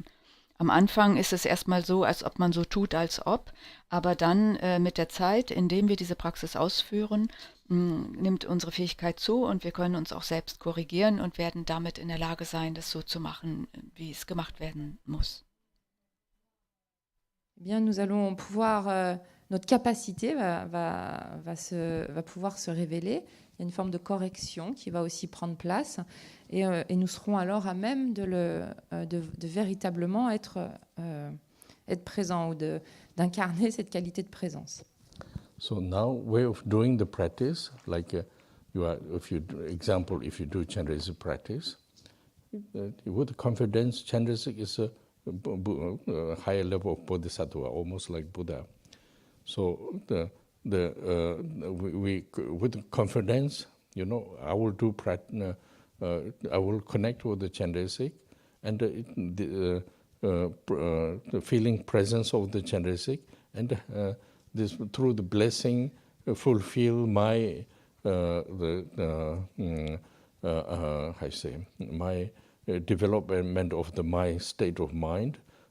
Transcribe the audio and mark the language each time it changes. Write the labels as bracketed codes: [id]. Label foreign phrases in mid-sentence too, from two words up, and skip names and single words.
[de] Am Anfang ist es erstmal so, als ob man so tut, als ob, aber dann mit der Zeit, indem wir diese Praxis ausführen, nimmt unsere Fähigkeit zu und wir können uns auch selbst korrigieren und werden damit in der Lage sein, das so zu machen, wie es gemacht werden muss. [fr] Eh bien, nous allons pouvoir, notre capacité va pouvoir se révéler. Il y a une forme de correction qui va aussi prendre place et nous serons alors à même de véritablement être présent ou d'incarner cette qualité de présence. [en] So now, way of doing the practice, like if you do Chenrezig practice, with confidence, Chenrezig is a higher level of bodhisattva, almost like Buddha. So with confidence, I will do I will connect with the Chenrezig, and the feeling presence of the Chenrezig, and this through the blessing fulfill my my development of my state of mind